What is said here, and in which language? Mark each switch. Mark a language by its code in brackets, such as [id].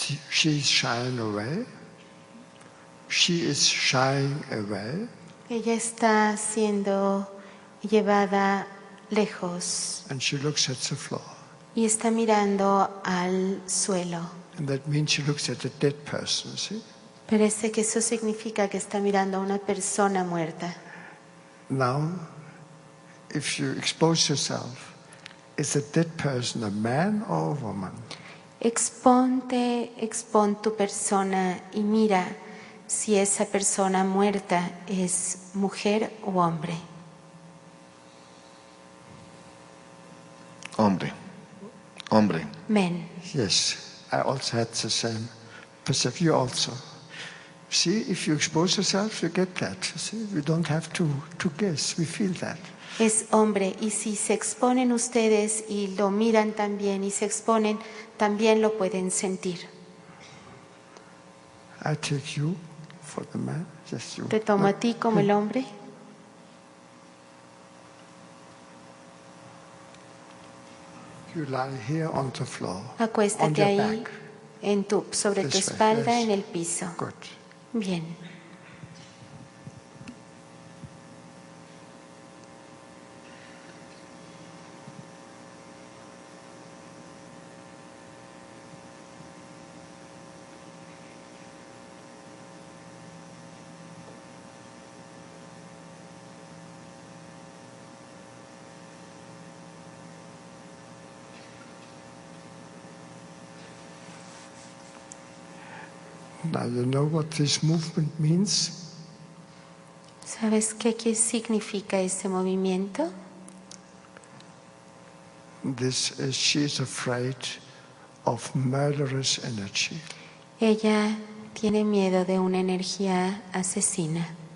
[en] She's shying away. She is shying away. [es] Ella está siendo llevada lejos [en] And she looks at the floor. [es] y está mirando al suelo. [en] And that means she looks at a dead person, see? [es] Parece que eso significa que está mirando a una persona muerta. [en] Now, if you expose yourself, is a dead person a man or a woman? [es] Expón tu persona y mira si esa persona muerta es mujer o hombre. Hombre. [en] Men. Yes, I also had the same perception. You also. See, if you expose yourself, you get that. See, we don't have to guess. We feel that. [es] Es hombre, y si se exponen ustedes y lo miran también y se exponen, también lo pueden sentir. [en] I take you for the man. Yes, you. [es] Te tomo a ti como el hombre. [en] You lie here on the floor. On [es] Acuéstate [en] your [es] ahí [en] back. [es] sobre tu [en] This way, [es] espalda [en] yes. [es] en el piso. [en] Good. [es] Bien. [en] Now you know what this movement means? [es] ¿Sabes qué significa este movimiento? [en] This is, she is afraid of murderous energy. [es] Ella tiene miedo de una energía asesina.